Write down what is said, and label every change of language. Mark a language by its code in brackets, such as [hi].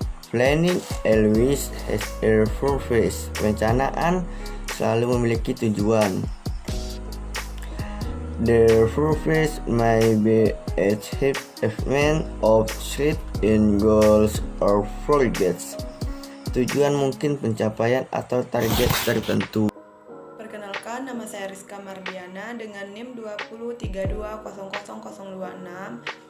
[en] Planning always has a purpose. [id] Perencanaan selalu memiliki tujuan. [en] The purpose may be achievement of certain goals or targets. [id] Tujuan mungkin pencapaian atau target tertentu. Perkenalkan, nama saya Rizka Mardiana dengan NIM 203200026.